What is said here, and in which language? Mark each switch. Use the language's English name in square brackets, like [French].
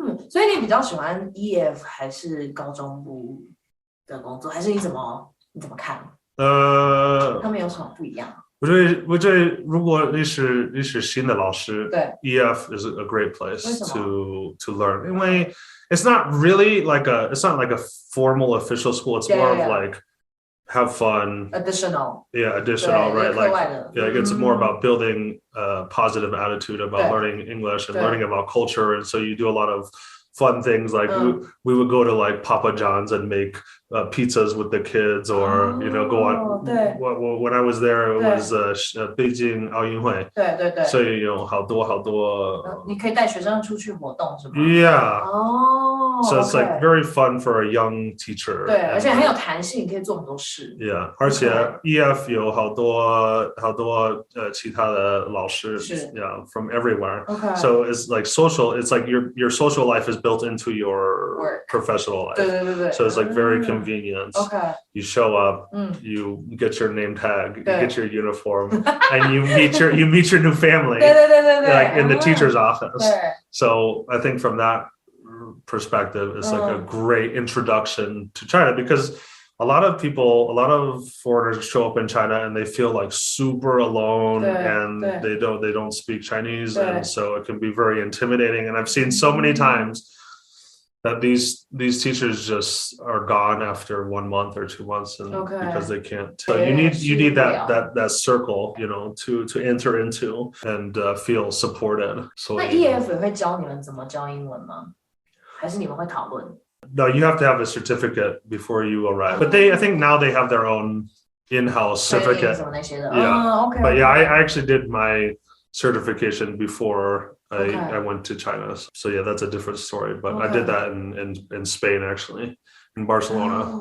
[Chinese] 所以你比较喜欢 EF 还是高中部的工作，还是你怎么看？他们有什么不一样？我觉得如果你是新的老师，对 [English] EF is a great place to learn， [Chinese] 因为 [English] it's not really like a formal official school. It's more of like have fun, additional, right? Like it's more about building a positive attitude about learning English and learning about culture, and so you do a lot of fun things, like we would go to like Papa John's and make pizzas with the kids, or you know, go on. When I was there, it was Beijing 奥运会， [Chinese] 所以有好多。你可以带学生出去活动是吗？ [English] Yeah. So it's like very fun for a young teacher. [Chinese] 对，而且很有弹性，可以做很多事。 Yeah， 而且 EF 有好多其他的老师 ， [English] Yeah, from everywhere. So it's like social. It's like your social life is built into your professional life. [Chinese] 对。 [English] So it's like very convenient. You show up, you get your name tag, you get your uniform, and you meet your new family. [Chinese] 对。 [English] Like in the teacher's office. So I think from that perspective, it's like a great introduction to China, because a lot of foreigners show up in China and they feel like super alone, and they don't speak Chinese, and so it can be very intimidating. And I've seen so many times that these teachers just are gone after 1 month or 2 months, and because they can't. So you need that circle, you know, to enter into and feel supported. So [Chinese] 那 EF 也会教你们怎么教英文吗？还是你们会讨论？ [English] No, you have to have a certificate before you arrive. But I think now they have their own in-house certificate. But yeah, I actually did my certification before I went to China. So yeah, that's a different story. But I did that in Spain, actually, in Barcelona.